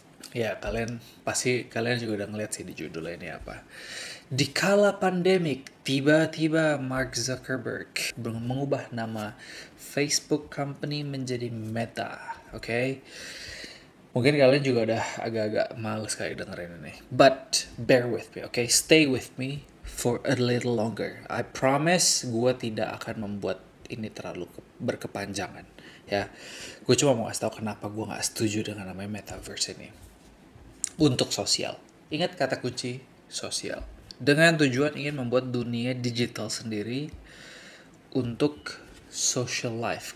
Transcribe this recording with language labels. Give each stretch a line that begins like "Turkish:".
Indonesian: Ya, kalian juga udah ngeliat sih di judulnya ini apa. Di kala pandemik, tiba-tiba Mark Zuckerberg mengubah nama Facebook company menjadi Meta. Oke? Mungkin kalian juga udah agak-agak males kali dengerin ini.
English: But bear with me, okay? Stay with me for a little longer. I promise
Indonesian: gue tidak akan membuat ini terlalu berkepanjangan. Ya, gue cuma mau kasih tau kenapa gue nggak setuju dengan namanya metaverse ini. Untuk sosial. Ingat kata kunci sosial. Dengan tujuan ingin membuat dunia digital sendiri untuk social life.